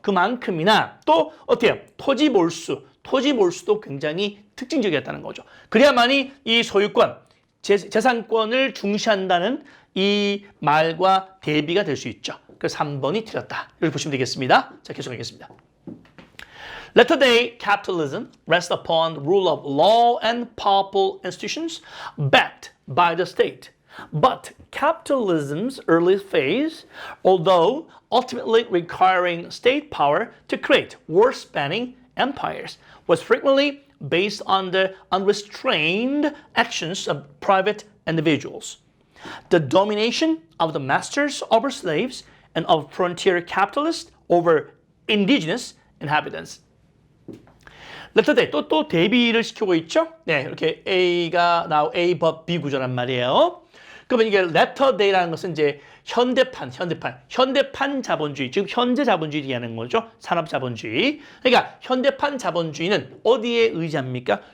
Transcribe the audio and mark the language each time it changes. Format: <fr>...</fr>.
<ko>그만큼이나 또 어때요? 토지 몰수도 굉장히 특징적이었다는 거죠. 그래야만이 이 소유권, 재산권을 중시한다는 이 말과 대비가 될 수 있죠. 그래서 3번이 틀렸다. 이렇게 보시면 되겠습니다. 자, 계속하겠습니다.</ko> <en>Latter-day capitalism rests upon the rule of law and powerful institutions backed by the state. But capitalism's early phase, although ultimately requiring state power to create war-spanning empires, was frequently based on the unrestrained actions of private individuals. The domination of the masters over slaves and of frontier capitalists over indigenous inhabitants.</en> <ko>레터데이 또 대비를 시키고 있죠. 네, 이렇게 A 법 B 구조란 말이에요. 그러면 이게 레터데이라는 것은 이제 현대판 자본주의, 지금 현재 자본주의 얘기하는 거죠. 산업 자본주의. 그러니까 현대판 자본주의는 어디에 의지합니까?</ko>